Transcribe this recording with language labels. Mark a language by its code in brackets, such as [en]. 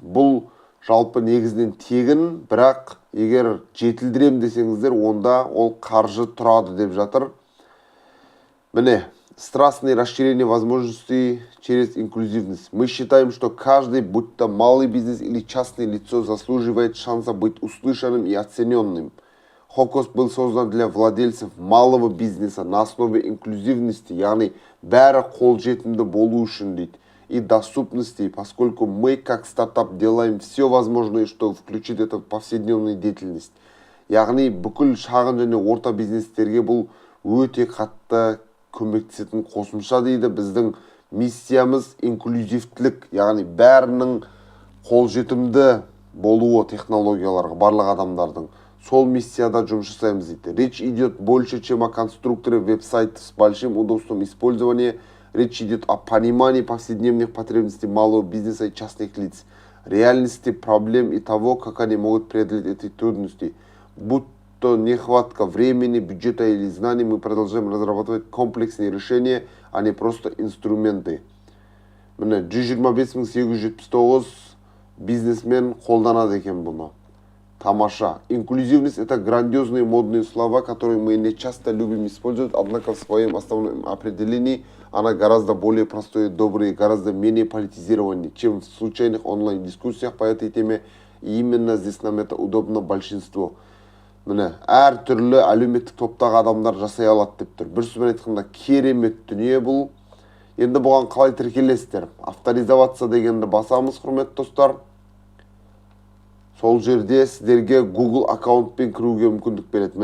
[kk] Бұл жалпы негізінен тегін, бірақ егер жетілдірем десеңіздер, онда ол қаржы тұрады деп жатыр. [ru] Міне, страстное расширение возможностей через инклюзивность. Мы считаем, что каждый, будь то малый бизнес или частное лицо, заслуживает шанса быть услышанным и оцененным. Hocus был создан для владельцев малого бизнеса на основе инклюзивности, [kk] яғни бәрі қолжетімді болу үшін дейді, [ru] и доступности, поскольку мы как стартап делаем все возможное, чтобы включить это в повседневную деятельность. [kk] Яғни бүкіл шағын және орта бизнестерге бұл өте қатты көмектесетін қосымша дейді. Біздің миссиямыз инклюзивтілік, яғни бәрінің қолжетімді болуы технологияларға, барлық адамдардың. Сол миссияда жұмыс жасаймыз дейді. [ru] Речь идет больше, чем о конструкторе веб-сайта с большим удобством использования. Речь идет о понимании повседневных потребностей малого бизнеса и частных лиц, реальности проблем и того, как они могут преодолеть эти трудности. Будь то нехватка времени, бюджета или знаний, мы продолжаем разрабатывать комплексные решения, а не просто инструменты. [kk] Міне, 125.879 бизнесмен қолданады екен бұны. Тамаша. [ru] Инклюзивность – это грандиозные модные слова, которые мы не часто любим использовать, однако в своем основном определении она гораздо более простой и добрый, гораздо менее политизированный, чем в случайных онлайн-дискуссиях по этой теме, и именно здесь нам это удобно большинству. [kk] Міне, әр түрлі әлеуметтік топтағы адамдар жасай алады деп тұр. Бір сөзбен айтқанда керемет дүние бұл. Енді бұған қалай тіркелесіздер? Авторизоваться дегенді басамыз, құрметті достар. Сол жерде сіздерге Google аккаунтпен кіруге мүмкіндік береді.